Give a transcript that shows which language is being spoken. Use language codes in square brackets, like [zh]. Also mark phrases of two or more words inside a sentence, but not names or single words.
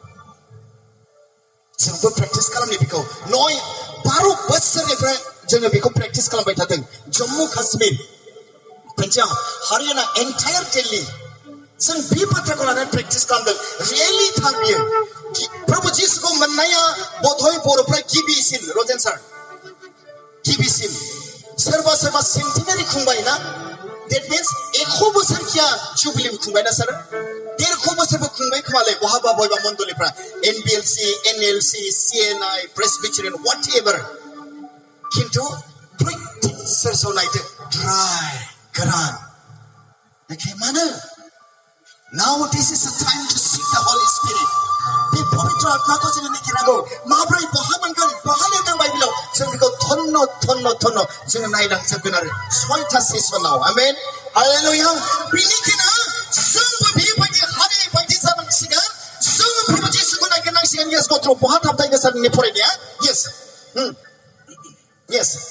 [brx] जोंबो प्रेक्टिस खालामनि बेखौ 9-12 बोसोरनिफ्राय जोङो बेखौ प्रेक्टिस खालामबाय थादों जम्मु काश्मीर पंजाब हरियाणा एन्टायर दिल्ली जों बे बाथ्राखौ लानानै प्रेक्टिस खालामदों रियेलि थार बियो प्रभु जिसुखौ मोननाया बधय बर'फ्रा गिबिसिन रजेन सार गिबिसिन सोरबा सेन्टिनारि खुंबाय ना [en] that means [brx] 100 बोसोर किया जुबिली खुंबाय ना सर 150 बोसोरबो खुंबाय खोमाले बहाबा बयबा मण्डलिफ्रा NBLC NLC CNI Presbyterian whatever किन्तु प्रत्येक सोरसाव नायदो ड्राई गोरान ओके मानो [en] now this is a time to seek the Holy Spirit [brx] बे पवित्र आत्माखौ जोङो नागिरनांगौ माब्रै बहा मोनगोन बहा लिरदों बाइबेलाव जों बेखौ धन्न जोङो नायलांजोबगोन आरो 6था सेसनाव आमेन हालेलुया बेनिखायनो जोंबो बेबायदि हारि बायदि जानांसिगोन जोङो प्रभु जिसुखौ नागिरनांसिगोन yes गथ्र बहा थाबथाय गोसारनि फरायनाया yes